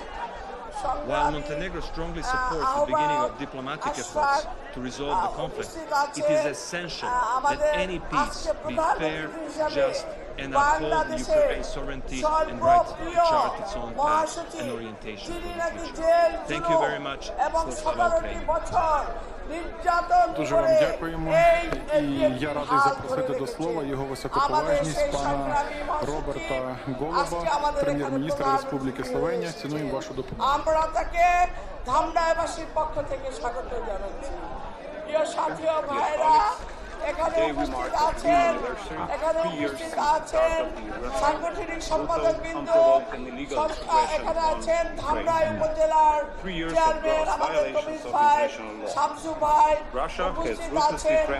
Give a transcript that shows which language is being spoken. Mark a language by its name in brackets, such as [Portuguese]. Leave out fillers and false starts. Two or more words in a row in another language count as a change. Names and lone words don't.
[English] While Montenegro strongly supports the beginning of diplomatic efforts to resolve the conflict, it is essential that any peace be fair, just, and uphold Ukraine's sovereignty and right to chart its own path and orientation for the future. Thank you very much. [Ukrainian] Слава Україні. Дуже вам дякуємо. І я радий запросити до слова його високоповажність пана Роберта Голуба, прем'єр-міністра Республіки Словенія. Цінуємо вашу допомогу. [Bangla] আমরা তাকে ধামরাইবাসীর পক্ষ থেকে স্বাগত জানাচ্ছি। প্রিয় সাথী ও ভাইরা, এখানে উপস্থিত আছেন সাংগঠনিক সম্পাদকবৃন্দ, এখানে আছেন ধামরাই উপজেলার চেয়ারম্যান আমাদের কবির ভাই, শামসু ভাই, উপস্থিত আছেন